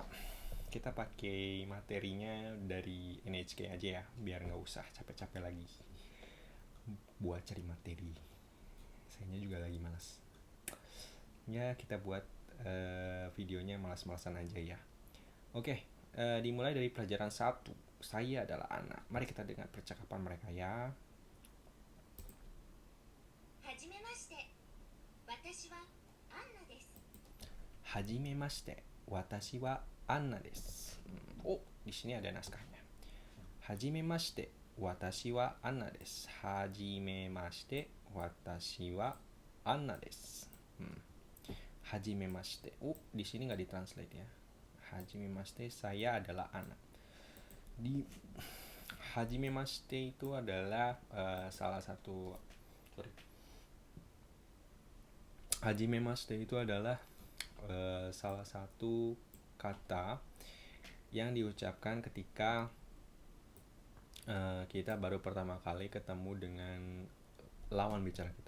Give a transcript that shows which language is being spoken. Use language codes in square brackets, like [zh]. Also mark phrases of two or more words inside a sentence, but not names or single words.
[id] Kita pakai materinya dari NHK aja ya, biar nggak usah capek-capek lagi buat cari materi. Sayanya juga lagi malas. Ya, kita buat videonya malas-malasan aja ya. Dimulai dari pelajaran 1. Saya adalah anak. Mari kita dengar percakapan mereka ya. [ja] はじめまして、私はアンナです. はじめまして、私はアンナです. [id] Oh, di sini ada naskahnya. [ja] はじめまして、私はアンナです. はじめまして、私はアンナです. Hajimemashite. [id] Oh, di sini nggak ditranslate ya. Hajimemashite, saya adalah Anna. Di Hajimemashite itu adalah salah satu Hajimemashite itu adalah salah satu kata yang diucapkan ketika kita baru pertama kali ketemu dengan lawan bicara kita.